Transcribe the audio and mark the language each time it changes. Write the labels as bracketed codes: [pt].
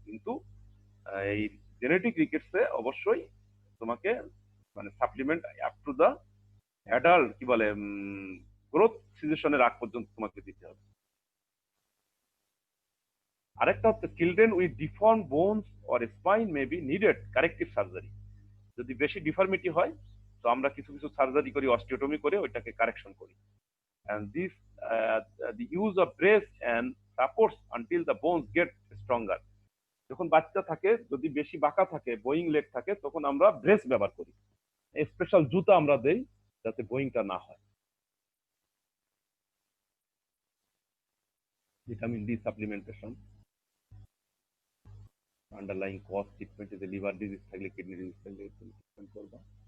[bn] কিন্তু এই জেনেটিক রিকেটসে অবশ্যই তোমাকে মানে supplement up to the adult কি বলে গ্রোথ সিচুয়েশনের আগ পর্যন্ত তোমাকে দিতে হবে। আরেকটা হচ্ছে [en] Children with deform bones or spine may be needed corrective surgery. [bn] যদি বেশি ডিফর্মিটি হয়, তো আমরা কিছু কিছু সার্জারি করি, অস্টিওটমি করে ওইটাকে কারেকশন করি। [en] And this the use of brace and supports until the bones get stronger. [bn] যখন বাচ্চা থাকে, যদি বেশি বাঁকা থাকে, বোয়িং লেগ থাকে, তখন আমরা ব্রেস ব্যবহার করি, স্পেশাল জুতা আমরা দেই যাতে বোয়িংটা না হয়। Vitamin D supplementation, underlying cause treatment, যে লিভার ডিজিজ থাকলে, কিডনি ডিজিজ থাকলে ট্রিটমেন্ট করবা।